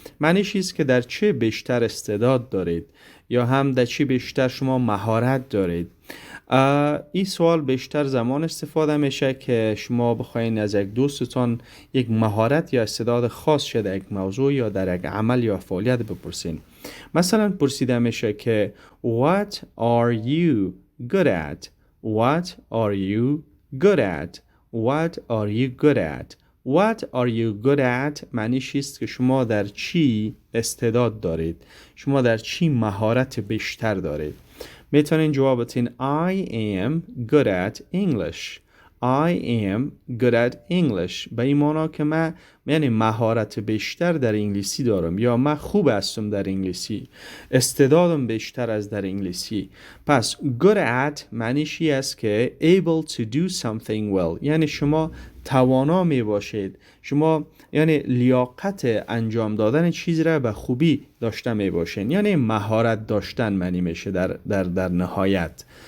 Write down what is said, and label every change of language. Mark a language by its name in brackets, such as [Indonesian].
[Persian] معنیش است که در چه بیشتر استعداد دارید یا هم در چی بیشتر شما مهارت دارید. این سوال بیشتر زمان استفاده میشه که شما بخواین از یک دوستتان یک مهارت یا استعداد خاص شده یک موضوع یا در یک عمل یا فعالیت بپرسین. مثلا پرسیده میشه که [English] What are you good at؟ [Persian] What are you good at؟ What are you good at؟ What are you good at معنیش است که شما در چی استعداد دارید، شما در چی مهارت بیشتر دارید. میتونین جواب بدین [English] I am good at English. I am good at English [Persian] به این معنی که من یعنی مهارت بیشتر در انگلیسی دارم یا من خوب هستم در انگلیسی، استعدادم بیشتر از در انگلیسی. پس good at معنیش است که [English] able to do something well، [Persian] یعنی شما توانا می باشید، شما یعنی لیاقت انجام دادن چیزی را به خوبی داشته می باشین، یعنی مهارت داشتن معنی میشه در نهایت.